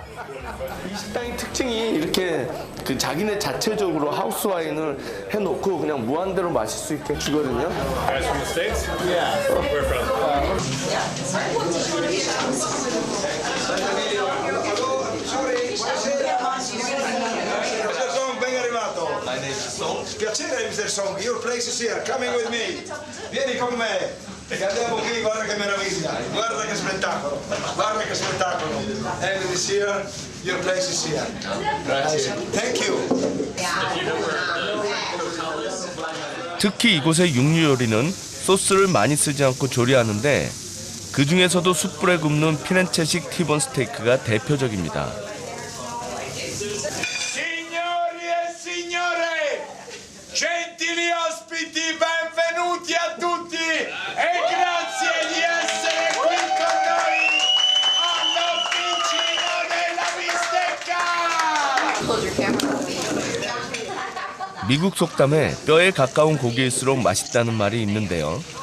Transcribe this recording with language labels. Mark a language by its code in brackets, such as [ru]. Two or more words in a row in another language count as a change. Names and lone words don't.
[ko] 이 식당의 특징이 이렇게 그 자기네 자체적으로 하우스 와인을 해놓고 그냥 무한대로 마실 수 있게 주거든요. [it] Piacere Mr. [en] Song, your place is here, coming with me. [it] Vieni con me. E andiamo qui, guarda che meraviglia, guarda che spettacolo, guarda che spettacolo. [en] Everything is here, your place is here. Grazie. Thank you. [ko] 특히 이곳의 육류 요리는 소스를 많이 쓰지 않고 조리하는데 그 중에서도 숯불에 굽는 피렌체식 티본 스테이크가 대표적입니다. [it] Gentili ospiti, benvenuti a tutti e grazie di essere qui con noi all'Officina della Bistecca! [ko] 미국 속담에 뼈에 가까운 고기일수록 맛있다는 말이 있는데요.